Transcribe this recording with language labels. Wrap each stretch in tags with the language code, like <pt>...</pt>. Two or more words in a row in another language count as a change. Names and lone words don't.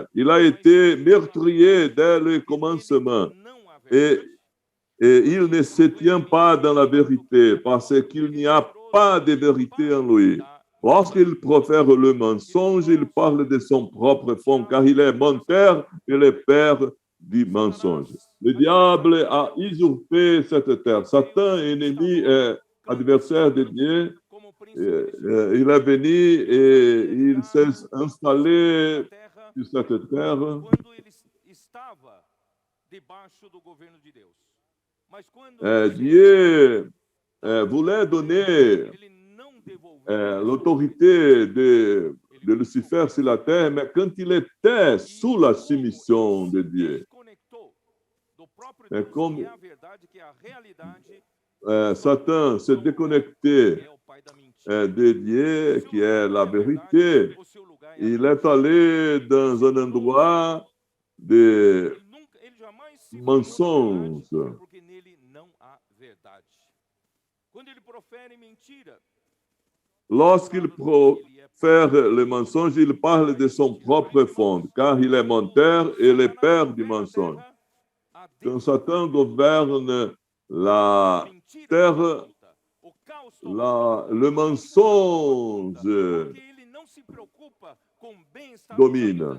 <fr>Il a été meurtrier dès le commencement et il ne se tient pas dans la vérité parce qu'il n'y a pas de vérité en lui. Lorsqu'il profère le mensonge, il parle de son propre fond car il est menteur et le père du mensonge. Le diable a usurpé cette terre. Satan, ennemi, est adversaire de Dieu,</fr> <pt>como príncipe</pt> <fr>il est venu et il s'est installé</fr> <pt>da terra</pt> <fr>sur cette terre</fr> <pt>quando ele estava debaixo do governo de Deus. Mas quando</pt> <fr>Dieu voulait donner</fr> <pt>ele não devolveu</pt> <fr>l'autorité de Lucifer sur la terre, mais quand il était sous la soumission de Dieu,</fr> <pt>desconectou do próprio É Deus, como- que é a verdade, que é a realidade,</pt> <fr>Satan s'est déconnecté</fr> <pt>é o pai da mentira.</pt> <fr>de Dieu, qui est la vérité.</fr> <pt>O seu lugar é a</pt> <fr>Il est allé dans un endroit de</fr> <pt>ele jamais se</pt> <fr>mensonge.</fr> <pt>firmou na verdade, porque nele não há verdade. Quando ele profere mentira,</pt> <fr>Lorsqu'il profère le mensonge, il parle de son propre fond, car il est menteur et le père du mensonge. Quand Satan gouverne la terre, le mensonge domine.</fr>